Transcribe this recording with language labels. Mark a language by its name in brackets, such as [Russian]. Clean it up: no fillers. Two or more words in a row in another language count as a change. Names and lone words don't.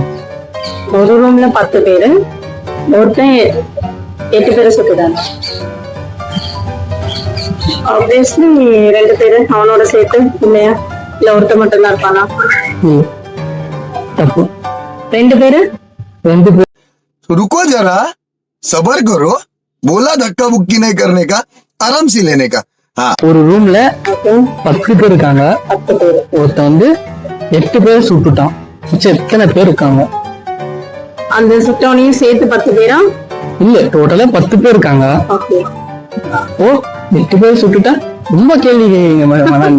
[Tamil] ஒரு ரூம்ல 10 பேரு, ஒருத்தன் 8 பேரை சுட்டுட்டாங்க. ஆப்வியஸ்லி 2 பேரு அவனோட சேர்த்து இல்லையா? இல்ல ஒருத்தன் மட்டும் தான் இருப்பானா? தப்பு. 2 பேரு. 2 பேர். [Hindi] रुको जरा सबर करो बोला धक्का बुक्की नहीं करने का आराम से लेने का हाँ [Tamil] ஒரு ரூம்ல 10 பேர் இருக்காங்க. 10 பேரு. ஒருத்தன் வந்து 8 பேரை சுட்டுட்டான். மிச்சம் எத்தனை பேர் இருக்காங்க? அந்த சுட்டவனையும் சேர்த்து 10 பேரா? இல்ல, டோட்டலா 10 பேர் இருக்காங்க. ஓகே. ஓ, 8 பேர் சுட்டுட்டா ரொம்ப கேள்வி கேட்குறீங்க.